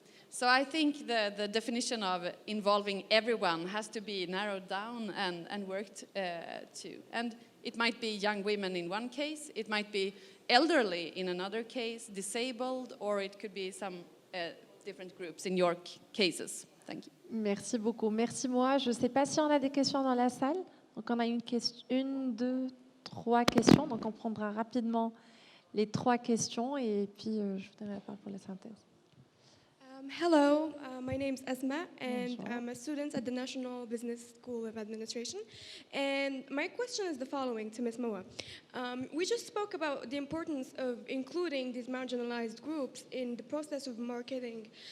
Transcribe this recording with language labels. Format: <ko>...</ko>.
<en>So I think the definition of involving everyone has to be narrowed down and worked to. And it might be young women in one case, it might be elderly in another case, disabled, or it could be some different groups in your cases. Thank you.</en> <fr>Merci beaucoup. Merci, Moa. Je ne sais pas si on a des questions dans la salle. Donc, on a une, deux, trois questions. Donc, on prendra rapidement les 3 questions et puis je vous donnerai la parole pour la synthèse.</fr> <en>Hello, my name is Esma, and I'm a student at the National Business School of Administration. And my question is the following to Ms. Moa. We just spoke about the importance of including these marginalized groups in the process of marketing.</en>